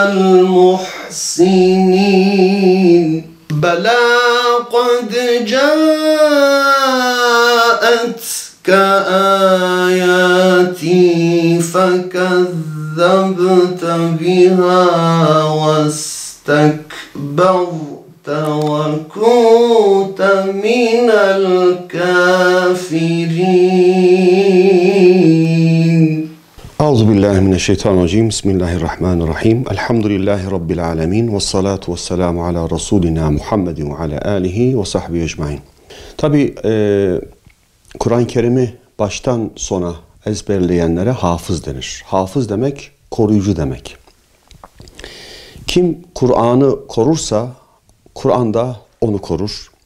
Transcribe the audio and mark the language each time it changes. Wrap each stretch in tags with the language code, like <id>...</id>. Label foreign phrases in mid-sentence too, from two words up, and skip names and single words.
<ar>المحسنين بلى قد جاءتك آياتي فكذبت بها واستكبرت وكنت من الكافرين. أعوذ بالله من الشيطان الرجيم. بسم الله الرحمن الرحيم. الحمد لله رب العالمين والصلاة والسلام على رسولنا Muhammed و على آله و صحبه أجمعين.</ar> <tr>Tabi Kur'an-ı Kerim'i baştan sona ezberleyenlere hafız denir. Hafız demek koruyucu demek. Kim Kur'an'ı korursa Kur'an da onu korur.</tr>